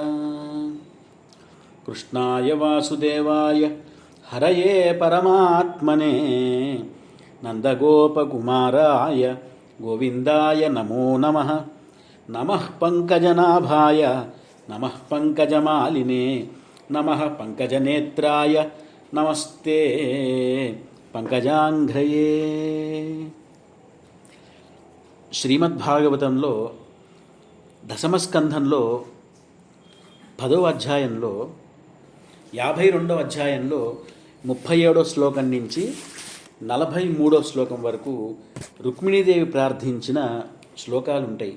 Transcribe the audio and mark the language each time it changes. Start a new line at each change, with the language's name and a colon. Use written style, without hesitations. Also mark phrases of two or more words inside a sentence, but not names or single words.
Sanskrit: कृष्णाय वासुदेवाय हरये परमात्मने नन्दगोपकुमाराय गोविन्दाय नमो नमः। नमः पङ्कजनाभाय नमः पङ्कजमालिने नमः पङ्कजनेत्राय नमस्ते పంకజాంఘ్రయే.
Telugu: శ్రీమద్భాగవతంలో దశమస్కంధంలో 10వ అధ్యాయంలో 52వ అధ్యాయంలో 37వ శ్లోకం నుంచి 43వ శ్లోకం వరకు రుక్మిణీదేవి ప్రార్థించిన శ్లోకాలు ఉంటాయి.